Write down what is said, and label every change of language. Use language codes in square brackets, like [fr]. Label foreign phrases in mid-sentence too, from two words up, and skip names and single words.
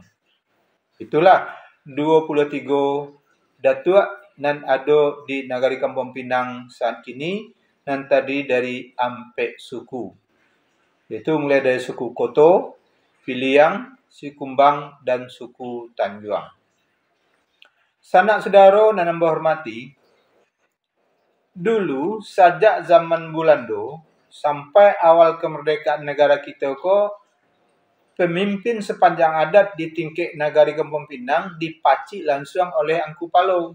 [id] Itulah 23 datuk yang ada di negari Kampung Pinang saat kini, dan tadi dari ampek suku, yaitu mulai dari suku Koto, Piliang, Sikumbang, dan suku Tanjuang. Sanak saudara dan hamba hormati, dulu sejak zaman Belanda, sampai awal kemerdekaan negara kita ko, pemimpin sepanjang adat di tingkat Nagari Kampung Pinang dipaci langsung oleh Angku Palo.